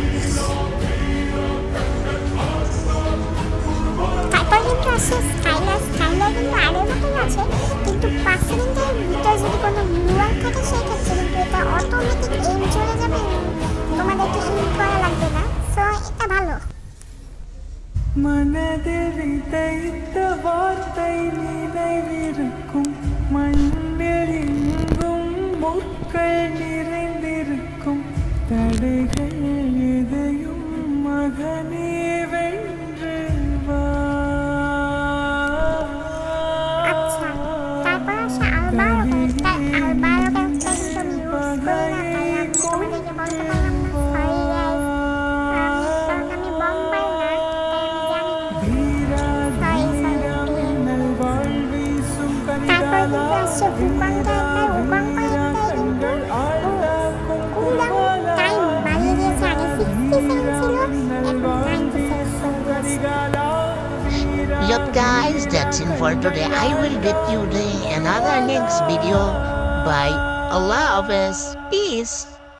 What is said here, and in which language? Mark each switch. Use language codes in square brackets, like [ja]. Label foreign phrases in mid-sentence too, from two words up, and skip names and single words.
[bn] তারপর কিন্তু আসছে স্কাইলার কিন্তু আগের মতোই আছে, কিন্তু 5 সেকেন্ডের ভিতরে যদি কোনো গ্লুয়াল থাকে সেক্ষেত্রে কিন্তু এটা [en] automatic aim [bn] চলে যাবে, তোমাদেরকে এইম করা লাগবে না, সো এটা ভালো। [ta] மனதில் வார்த்தை நினைவிருக்கும், மண்ணிலெங்கும் முட்கள் நிறைந்திருக்கும், தடைகள் எதையும் மகனே வென்று வா। [bn] আচ্ছা, তারপর আসে আলবারো ক্যারেক্টার কিন্তু আমি ইউজ করি না, তাই আমি তোমাদেরকে বলতে পারলাম না, [en] sorry guys. [bn] কারণ আমি বম্বার না, তাই আমি জানি না। তারপর কিন্তু আসছে হুকং ক্যারেক্টার কিন্তু [en] cooldown time [bn] বাড়িয়ে দিয়েছে, আগে 60 সেকেন্ড ছিল, এখন 90 সেকেন্ড করে দিয়েছে। [en] Yup guys, that's it for today. I will get you the another next video. Bye. [ur] اللہ حافظ. [en] Peace.